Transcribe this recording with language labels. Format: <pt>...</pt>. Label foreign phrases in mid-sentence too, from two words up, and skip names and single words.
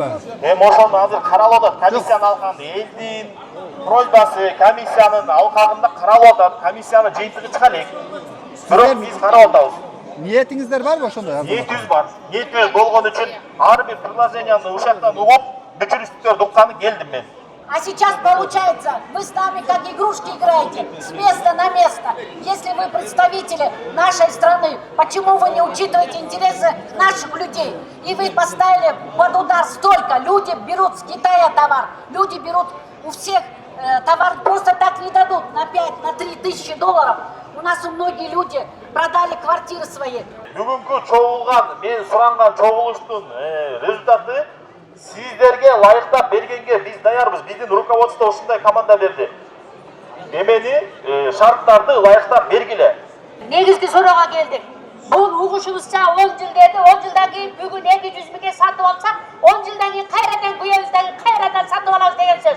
<ky>Ошону азыр каралып атат. Комиссиянын алкагында элдин просьбасы комиссиянын алкагында каралып атат. Комиссиянын жыйынтыгы чыга элек. Бирок биз карап атабыз. Ниетиңиздер барбы ошондой? Ниетибиз бар. Ниетибиз болгон үчүн ар бир предложенияны ушактан угуп, бүчүрүштүктөрдү укканы келдим мен.</ky> <ru>А сейчас получается, вы с нами как игрушки играете, с места на место. Если вы представители нашей страны, почему вы не учитываете интересы наших людей? И вы поставили под удар столько. Люди берут с Китая товар, люди берут у всех товар просто так не дадут на 5, на 3 тысячи долларов. У нас многие люди продали квартиры свои.</ru> <ky>Бүгүнкү чогулган, мен суранган чогулуштун результаты сиздерге лайыктап бергенге биз даярбыз. Биздин руководство ушундай команда берди. Эмени шарттарды лайыктап бергиле. Негизги суроого келдик. Бул угушубузча 10 жыл деди, 10 жылдан кийин бүгүн 200 миңге сатып алсак, 10 жылдан кийин кайрадан күйөбүздөн кайрадан сатып алабыз деген сөз.</ky>